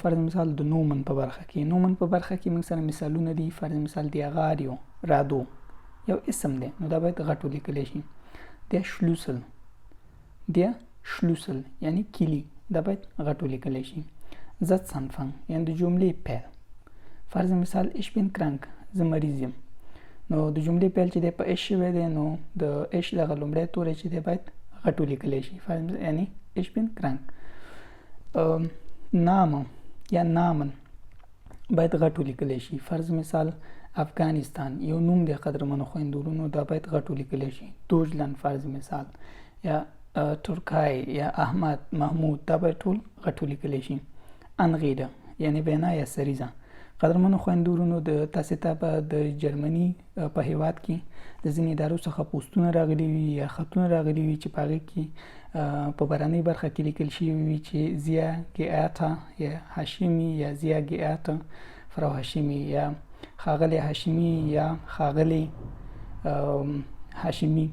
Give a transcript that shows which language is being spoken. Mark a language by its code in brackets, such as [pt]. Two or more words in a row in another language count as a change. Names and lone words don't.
[ps] فرض مثال د نومن په برخه کې، نومن په برخه کې موږ سره مثالونه دي. فرض مثال د غاریو، رادو یو اسم دی نو دا باید غټ ولیکلی شي. د شلوسل، د شلوسل یعنی کلی دا باید غټ ولیکلی شي. زت سنفنګ یعنی د جملې پیل. فرض مثال [de] Ich bin krank, [ps] زه مریض یم. نو د جملې پیل چې دی په اش شوی دی نو د اش دغه لومړی توری چې دی باید غټ ولیکلی شي. فرض یعنی [de] Ich bin krank. [ps] نامه یا نامن باید غټ ولیکلی شي. فرض مثال افغانستان یو نوم دی قدرمنو خویندو ورونو، دا باید غټ ولیکلی شي. دوجلند فرض مثال یا ترکای یا احمد، محمود دا باید ټول غټ ولیکلی شي. انغیره یعنی بنا یا سریزه. قدرمنو خویندو ورونو، د تاسې ته به د جرمني په هیواد کې د ځینې ادارو څخه پوسټونه راغلي وي یا خطونه راغلي وي چې په هغې کې په بهرنۍ برخه کې لیکل شوي وي چې [de] Sehr geehrte [ps] یا هاشمي یا [de] Sehr geehrte Frau [ps] هاشمي یا ښاغلی هاشمي یا ښاغلی هاشمي.